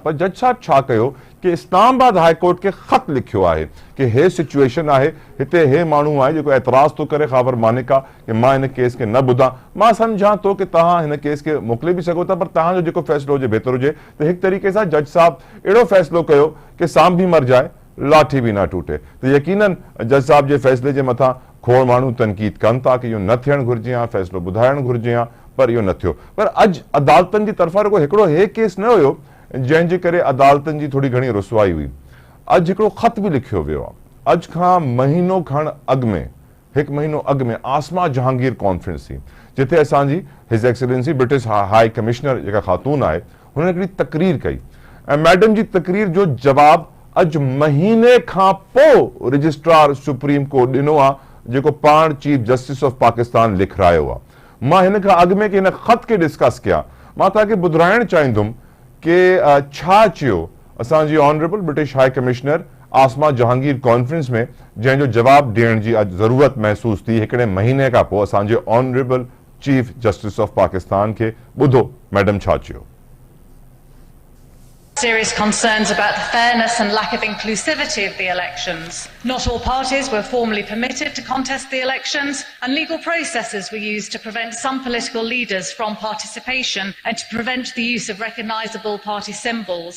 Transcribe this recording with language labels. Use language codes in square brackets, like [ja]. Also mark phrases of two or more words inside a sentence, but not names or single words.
[sd] पर जज साहब छा कयो कि इस्लामाबाद हाई कोर्ट खे ख़त लिखियो आहे कि हे सिचुएशन आहे, हिते हे माण्हू आहे जेको ऐतराज़ थो करे ख़ाबर मानिका कि मां हिन केस खे न ॿुधां। मां सम्झां थो कि तव्हां हिन केस खे मोकिले बि सघो था, पर तव्हांजो जेको फ़ैसिलो हुजे बहितर हुजे। त हिकु तरीक़े सां जज साहब अहिड़ो फ़ैसिलो कयो कि सांप बि मर जाए, लाठी बि न टूटे। त यकीनन जज साहब जे फ़ैसिले जे मथां खोड़ माण्हू तनक़ीद कनि था कि इहो न थियणु घुरिजे हा, फ़ैसिलो ॿुधाइणु घुरिजे हा, पर इहो न थियो। पर अॼु अदालतनि जी तरफ़ां रुॻो हिकिड़ो हे केस न हुयो जंहिंजे करे अदालतनि जी थोरी घणी रुसवाई हुई। अॼु हिकिड़ो ख़त बि लिखियो वियो आहे। अॼु खां महीनो खण अॻु में, हिकु महीनो अॻु में आसमा जहांगीर कॉन्फ्रेंस थी, जिथे असांजी [en] His Excellency British High Commissioner [sd] जेका ख़ातून आहे, हुन हिकिड़ी तक़रीर कई ऐं मैडम जी तक़रीर जो जवाबु अॼु महीने खां पोइ [en] Registrar Supreme Court [sd] ॾिनो आहे, जेको पाण [en] Chief Justice of Pakistan [sd] लिखरायो आहे। मां हिन खां अॻु में कि हिन ख़त खे डिस्कस कयां, मां तव्हांखे ॿुधाइणु चाहींदुमि कि छा चयो असांजी [en] Honourable British High Commissioner [sd] आसमा जहांगीर कॉन्फ्रेंस में, जंहिंजो जवाबु ॾियण जी अॼु ज़रूरत महसूस थी हिकिड़े महीने खां पोइ असांजे [en] Honourable Chief Justice of Pakistan [sd] खे। ॿुधो मैडम छा चयो। [en] Serious concerns about the fairness and lack of inclusivity of the elections. Not all parties were formally permitted to contest the elections, and legal processes were used to prevent some political leaders from participation and to prevent the use of recognisable party symbols.